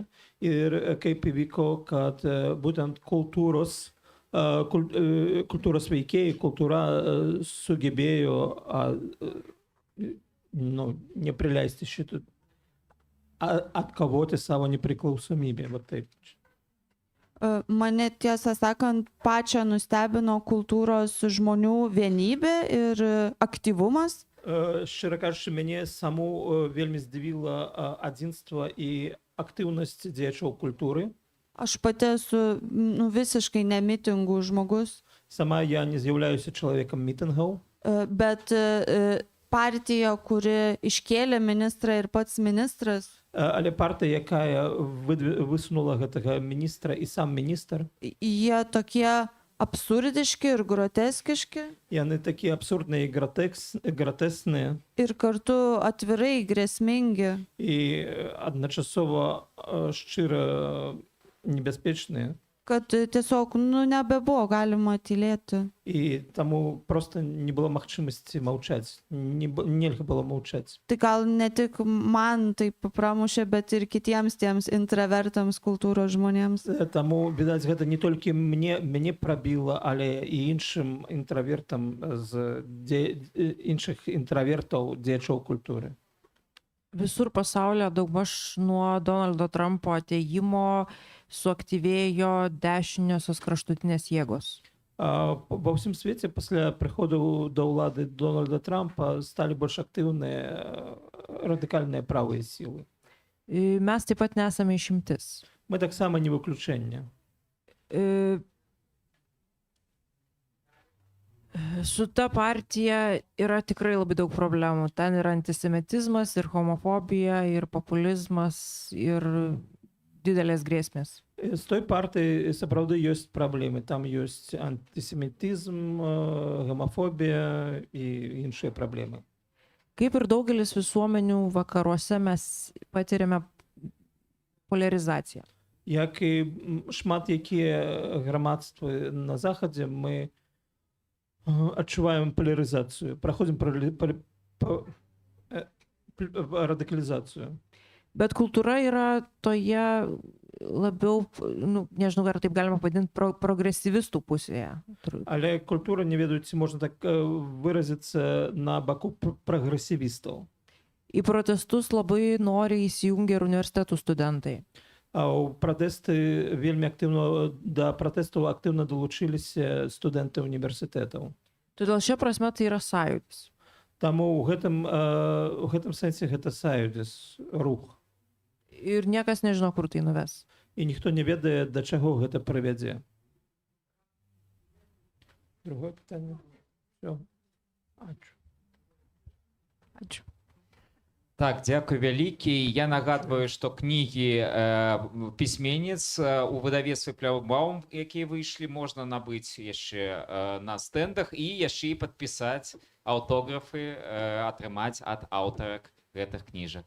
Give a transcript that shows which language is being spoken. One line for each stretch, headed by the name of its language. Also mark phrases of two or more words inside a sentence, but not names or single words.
Lithuanian: Ir kaip įvyko, kad būtent kultūros veikėjai, kultūra sugebėjo neprileisti šitų, atkovoti savo nepriklausomybę. Va taip. Mane tiesą sakant, pačią nustebino kultūros žmonių vienybė ir aktyvumas.
Belarusian: Шчыра кажучы, мяне саму вельмі здзівіла адзінства і актыўнасць дзеячоў культуры.
Lithuanian: Aš pati esu visiškai ne mitingų žmogus,
Belarusian: Сама я не з'яўляюся чалавекам мітынгаў,
Lithuanian: bet partija, kuri iškėlė ministrą ir pats ministras,
Belarusian: але партыя, якая высунула гэтага міністра і сам міністр,
Lithuanian: jie tokie absurdiški ir groteskiški
Belarusian: яны такія абсурдныя і гратэсныя
Lithuanian: ir kartu atvirai grėsmingi.
Belarusian: і адначасова шчыра небяспечныя.
Lithuanian: Kad tiesiog, nebebuvo galima tylėti.
Belarusian: І таму проста не было магчымасці маўчаць. Нельга было маўчаць.
Lithuanian: Tai gal ne tik man tai pramušė, bet ir kitiems tiems intravertams kultūros žmonėms.
Belarusian: Таму, відаць, гэта не толькі мяне прабіла, але і іншым інтравертам з іншых інтравертаў дзеячоў культуры.
Lithuanian: Visur pasaulyje daugmaž nuo Donaldo Trumpo atėjimo suaktyvėjo dešiniosios kraštutinės jėgos.
Belarusian: Ва ўсім свеце пасля прыходу да ўлады Дональда Трампа сталі больш актыўныя радыкальныя правыя сілы.
Lithuanian: Mes taip pat nesame išimtis.
Belarusian: Мы таксама не выключэнне.
Lithuanian: Su ta partija yra tikrai labai daug problemų. Ten yra antisemitizmas, ir homofobija, ir populizmas, ir didelės grėsmės.
Belarusian: З той партыі сапраўды ёсць праблемы. Там ёсць антисемітизм, гомофобія і іншыя праблемы.
Lithuanian: Kaip ir daugelis visuomenių vakaruose mes patiriame polarizaciją.
Belarusian: Як і шмат якія грамадствы на захадзе, мы адчуваем
Russian: поляризацию, проходим радикализацию.
Lithuanian: Bet kultūra yra toje labiau, nežinau, ar taip galima pavadinti, progresyvistų pusėje.
Belarusian: Але культура, не ведаю, ці можна так выразіцца, на баку прогресівістаў.
Lithuanian: Į protestus labai noriai įsijungia ir universitetų studentai.
Belarusian: А ў пратэсты вельмі актыўна, да пратэстаў актыўна далучыліся студэнты універсітэтаў.
Lithuanian: Todėl šia prasme tai yra sąjūdis.
Belarusian: Таму ў гэтым сэнсе гэта саюдзіс, рух.
Lithuanian: Ir niekas nežino, kur tai nuves.
Belarusian: І ніхто не ведае, да чаго гэта прывядзе.
Russian: Другое пытанне. Всё.
Lithuanian: Ačiū.
Belarusian: Так, дзякуй вялікі. Я нагадваю, што кнігі пісьменніц у выдавецтве Пляумбаум, якія выйшлі, можна набыць яшчэ на стэндах і яшчэ і падпісаць аўтографы, атрымаць ад аўтарак гэтых кніжак.